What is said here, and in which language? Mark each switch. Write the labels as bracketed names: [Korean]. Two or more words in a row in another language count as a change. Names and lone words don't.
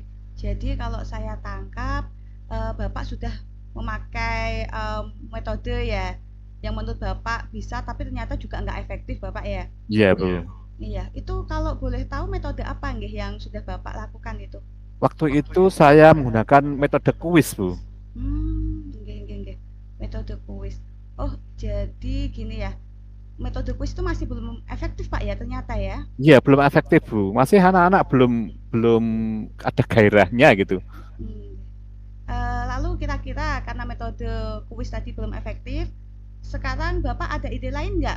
[Indonesian] Jadi kalau saya tangkap, Bapak sudah memakai, metode ya, yang menurut Bapak bisa tapi ternyata juga nggak efektif Bapak ya? Iya Bu. Iya, itu kalau boleh tahu metode apa nggih yang sudah Bapak lakukan itu? Waktu itu saya menggunakan metode kuis Bu. Nggih nggih nggih, metode kuis. Oh, jadi gini ya, metode kuis itu masih belum efektif Pak ya ternyata ya. Iya, belum efektif, Bu. Masih anak-anak belum belum ada gairahnya gitu. Hmm. Lalu kira-kira karena metode kuis tadi belum efektif, sekarang Bapak ada ide lain nggak?